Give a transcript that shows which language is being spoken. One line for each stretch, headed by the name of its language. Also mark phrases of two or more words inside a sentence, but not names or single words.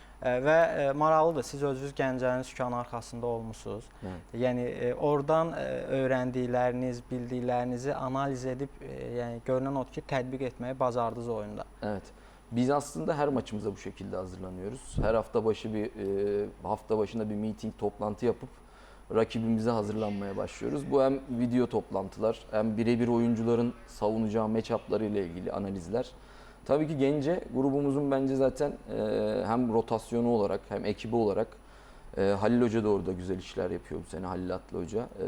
Azerbaijani: Və maraqlıdır, siz özünüz Gəncənin sükanı arxasında olmusunuz. Yəni oradan öyrəndikləriniz, bildiklərinizi analiz edib, yəni görünən odur ki, tətbiq etməyi bacardınız oyunda.
Turkish: Evet. Biz aslında her maçımıza bu şekilde hazırlanıyoruz. Her hafta başı hafta başında bir meeting, toplantı yapıp rakibimize hazırlanmaya başlıyoruz. Bu hem video toplantılar, hem birebir oyuncuların savunacağı match-up'ları ile ilgili analizler. Tabii ki Gence grubumuzun bence zaten hem rotasyonu olarak hem ekibi olarak Halil Hoca da orada güzel işler yapıyor bu sene, Halil Atlı Hoca.